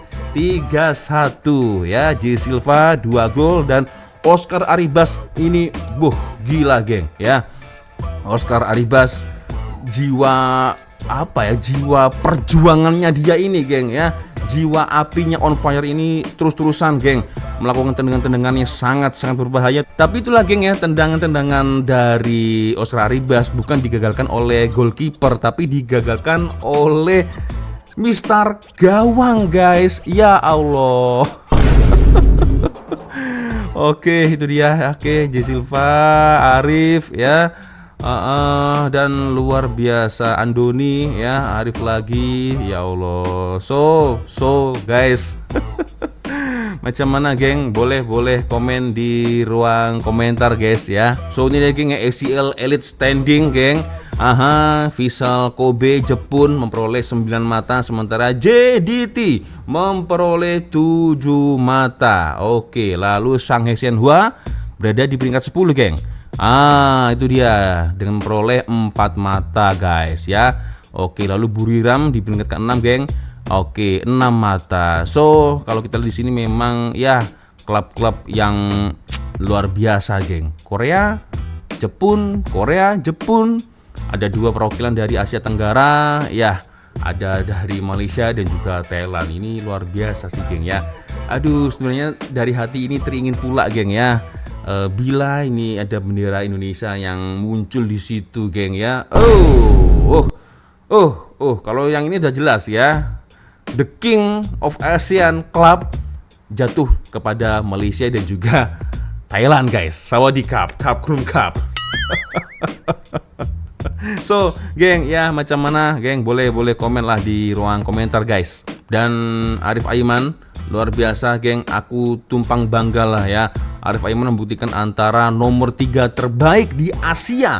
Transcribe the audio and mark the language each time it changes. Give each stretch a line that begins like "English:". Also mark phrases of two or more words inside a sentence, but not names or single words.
Indonesian: 3-1 ya. J Silva 2 gol dan Oscar Aribas ini gila geng ya. Oscar Aribas, jiwa jiwa perjuangannya dia ini geng ya. Jiwa apinya
English: on fire
Indonesian: ini terus-terusan geng, melakukan tendangan-tendangan yang sangat-sangat berbahaya. Tapi itulah geng ya, tendangan-tendangan dari Oscar Aribas bukan digagalkan oleh goalkeeper, tapi digagalkan oleh Mister Gawang guys. Ya Allah. Oke, itu dia. Oke, J Silva, Arif ya. Dan luar biasa Andoni ya, Arif lagi. Ya Allah.
English: So guys.
Malay: Macam mana geng?
Indonesian: Boleh komen di ruang komentar guys ya. So ini lagi ACL Elite Standing geng. Vissel Kobe Jepun memperoleh 9 mata, sementara JDT memperoleh 7 mata. Oke, lalu Shanghai Shenhua berada di peringkat 10 geng. Itu dia dengan memperoleh 4 mata guys ya. Oke, lalu Buriram di peringkat ke-6 geng. Oke, 6 mata. So, kalau kita lihat di sini memang ya klub-klub yang luar biasa, geng. Korea, Jepun. Ada 2 perwakilan dari Asia Tenggara, ya. Ada dari Malaysia dan juga Thailand. Ini luar biasa sih, geng ya. Aduh, sebenarnya dari hati ini teringin pula, geng ya. Bila ini ada bendera Indonesia yang muncul di situ, geng ya. Kalau yang ini udah jelas ya. The King of Asian Club jatuh kepada Malaysia dan juga Thailand guys. Sawadee-Cup, Krum Cup. So, geng, ya
Malay: macam mana,
Indonesian: geng? Boleh komen lah di ruang komentar guys. Dan Arif Aiman luar biasa, geng. Aku tumpang bangga lah ya. Arif Aiman membuktikan antara nomor 3 terbaik di Asia.